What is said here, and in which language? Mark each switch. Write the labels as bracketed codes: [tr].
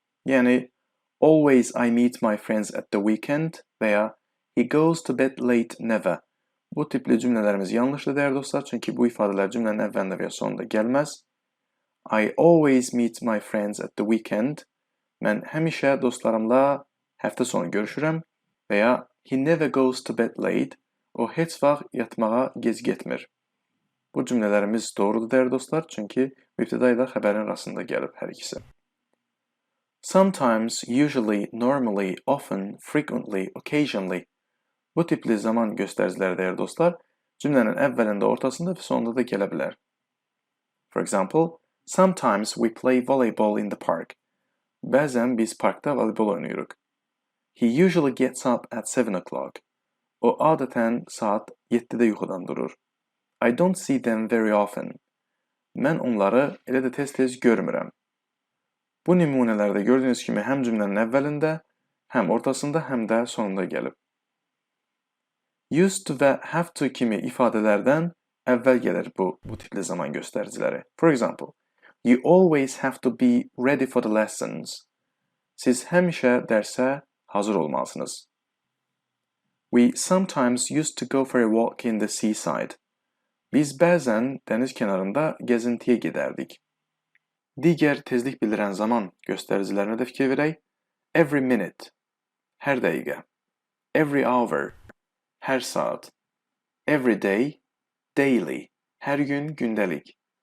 [az] Yəni, [en] always I meet my friends at the weekend [az] və ya [en] he goes to bed late never. [az] Bu tipli cümlələrimiz yanlışdır, dəyərli dostlar, çünki bu ifadələr cümlənin əvvəlində və ya sonunda gəlməz. [en] I always meet my friends at the weekend. [az] Mən həmişə dostlarımla həftə sonu görüşürəm və ya [en] he never goes to bed late. [az] O heç vaxt yatmağa gec getmir. Bu cümlələrimiz doğrudur, dəyərli dostlar, çünki mübtəda ilə xəbərin arasında gəlib hər ikisi. [en] Sometimes, usually, normally, often, frequently, occasionally. [az] Bu tipli zaman göstəriciləri, dəyərli dostlar, cümlənin əvvəlində, ortasında və sonunda da gələ bilər. [en] For example, sometimes we play volleyball in the park. [az] Bəzən biz parkda voleybol oynayırıq. [en] He usually gets up at 7 o'clock. [az] O adətən saat 7-də yuxudan durur. [en] I don't see them very often. [az] Mən onları elə də tez-tez görmürəm. Bu nümunələrdə gördüyünüz kimi həm cümlənin əvvəlində, həm ortasında, həm də sonunda gəlib. Used to və have to kimi ifadələrdən əvvəl gəlir bu tipli zaman göstəriciləri. [en] For example, you always have to be ready for the lessons. [az] Siz həmişə dərsə hazır olmalısınız. [en] We sometimes used to go for a walk in the seaside. [az] Biz bəzən dəniz kənarında gəzintiyə gedərdik. Digər tezlik bildirən zaman göstəricilərinə də fikir verək. [en] Every minute, [az] hər dəqiqə. [en] Every hour, [az] hər saat. [en] Every day, daily, [az] hər gün, gündəlik.